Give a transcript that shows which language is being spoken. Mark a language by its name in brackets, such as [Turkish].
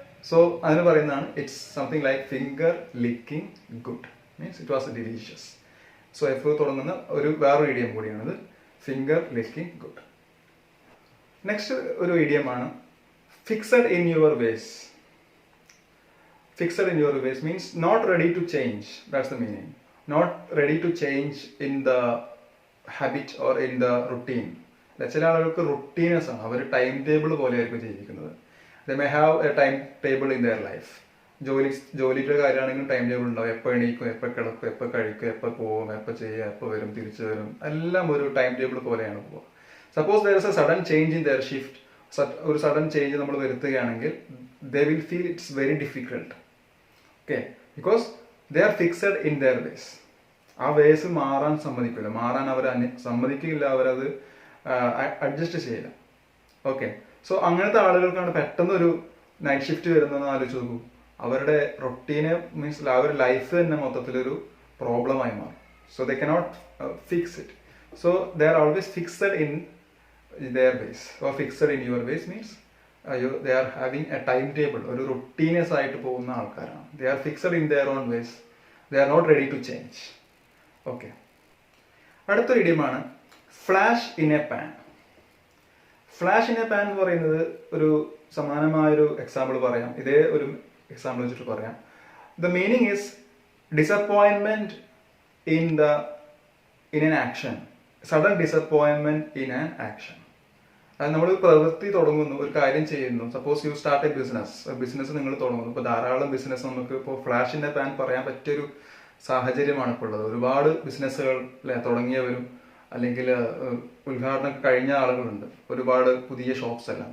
[English] so [Malayalam] അതിന് പറയുന്നതാണ് [English] It's something like finger licking good means it was delicious. [Malayalam] So F തുടങ്ങുന്ന വേറൊരു idiom കൂടിയാണിത്, ഫിംഗർ ലിക്കിംഗ് ഗുഡ്. നെക്സ്റ്റ് ഒരു ഇഡിയമാണ് fixed in your vase. [English] Fixed in your ways means not ready to change. That's the meaning. Not ready to change in the habit or in the routine. [Malayalam] ചില ആളുകൾക്ക് റുട്ടീനസ് ആണ്, അവർ time table പോലെ ആയിരിക്കും ജീവിക്കുന്നത്. [English] They may have a time table in their life. [Malayalam] ജോലിയുടെ കാര്യമാണെങ്കിലും time table ഉണ്ടാവും. എപ്പോൾ എണീക്കും, എപ്പോൾ കിടക്കും, എപ്പോൾ കഴിക്കും, എപ്പോൾ പോകും, എപ്പോൾ ചെയ്യുക, എപ്പോൾ വരും, തിരിച്ചു വരും, എല്ലാം ഒരു ടൈം ടേബിൾ പോലെയാണ് പോവുക. [English] suppose there is a sudden change in their shift, [Malayalam] ഒരു സഡൻ ചേഞ്ച് നമ്മൾ വരുത്തുകയാണെങ്കിൽ [English] They will feel it's very difficult. [Malayalam] Okay, [English] Because they are fixed in their ways. [Malayalam] ആ വേസ് മാറാൻ സമ്മതിക്കില്ല, മാറാൻ അവർ സമ്മതിക്കില്ല, അവരത് അഡ്ജസ്റ്റ് ചെയ്യില്ല. ഓക്കെ, സോ അങ്ങനത്തെ ആളുകൾക്കാണ് പെട്ടെന്ന് ഒരു നൈറ്റ് ഷിഫ്റ്റ് വരുന്നതെന്ന് ആലോചിച്ച് നോക്കൂ. അവരുടെ റൊട്ടീന് മീൻസ് അവരുടെ ലൈഫ് തന്നെ മൊത്തത്തിലൊരു പ്രോബ്ലമായി മാറും. [English] So they cannot fix it. So they are always fixed in their ways or fixed in your ways means they are having a timetable, [Malayalam] ഒരു റുട്ടീനസ് ആയിട്ട് പോകുന്ന ആൾക്കാരാണ്. [English] they are fixed in their own ways, they are not ready to change. [Malayalam] Okay, അടുത്തൊരു ഇഡിയമാണ് flash in A pan. Flash in A pan എന്ന് പറയുന്നത് ഒരു സമാനമായൊരു example പറയാം. ഇതേ ഒരു എക്സാമ്പിൾ വെച്ചിട്ട് പറയാം. [English] the meaning is disappointment in an action, sudden disappointment in an action. [Malayalam] അത് നമ്മൾ പ്രവൃത്തി തുടങ്ങുന്നു, ഒരു കാര്യം ചെയ്യുന്നു. [English] suppose you start a business [Malayalam] നിങ്ങൾ തുടങ്ങുന്നു. ഇപ്പോൾ ധാരാളം ബിസിനസ് നമുക്ക് ഇപ്പോൾ ഫ്ലാഷ് ഇൻ എ പാൻ പറയാൻ പറ്റിയൊരു സാഹചര്യമാണ് ഇപ്പോൾ ഉള്ളത്. ഒരുപാട് ബിസിനസ്സുകൾ തുടങ്ങിയവരും അല്ലെങ്കിൽ ഉദ്ഘാടനം കഴിഞ്ഞ ആളുകളുണ്ട്, ഒരുപാട് പുതിയ ഷോപ്സ് എല്ലാം.